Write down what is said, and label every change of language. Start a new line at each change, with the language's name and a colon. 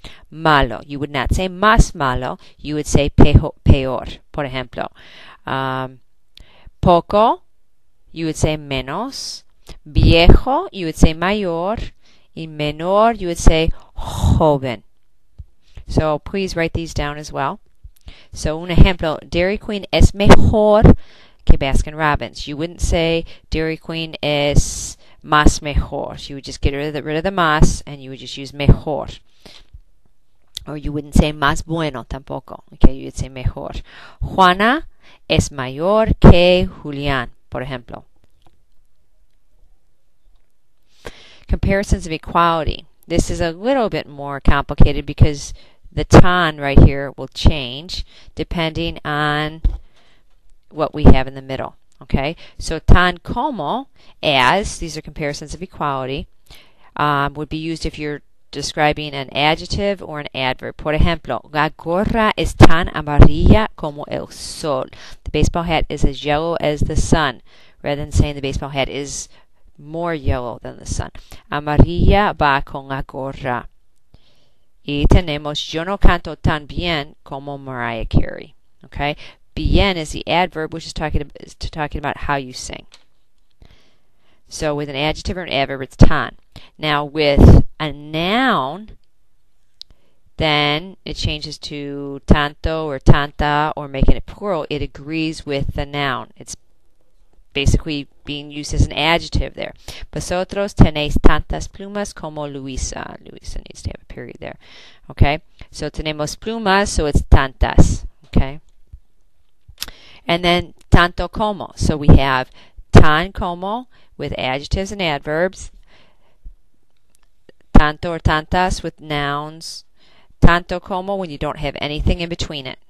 English: Malo. You would not say más malo. You would say peor. Por ejemplo, poco, you would say menos. Viejo, you would say mayor. Y menor, you would say joven. So please write these down as well.
Spanish: So, un ejemplo, Dairy Queen es mejor que Baskin Robbins.
English: You wouldn't say Dairy Queen
Spanish: es más mejor.
English: You would just get rid of the más and you would just use mejor. Or you wouldn't say
Spanish: más bueno tampoco.
English: Okay, you would say mejor.
Spanish: Juana es mayor que Julián, por ejemplo.
English: Comparisons of equality. This is a little bit more complicated because the tan right here will change depending on what we have in the middle. Okay, so tan como, as, these are comparisons of equality, would be used if you're describing an adjective or an adverb.
Spanish: Por ejemplo, la gorra es tan amarilla como el sol.
English: The baseball hat is as yellow as the sun, rather than saying the baseball hat is more yellow than the sun.
Spanish: Amarilla va con la gorra. Y tenemos, yo no canto tan bien como Mariah Carey.
English: Okay? Bien is the adverb, which is talking about how you sing. So with an adjective or an adverb, it's tan. Now with a noun, then it changes to tanto or tanta, or making it plural. It agrees with the noun. It's basically being used as an adjective there.
Spanish: Vosotros tenéis tantas plumas como Luisa.
English: Luisa needs to have a period there. Okay? So
Spanish: tenemos plumas,
English: so it's tantas. Okay? And then tanto como. So we have tan como with adjectives and adverbs. Tanto or tantas with nouns. Tanto como when you don't have anything in between it.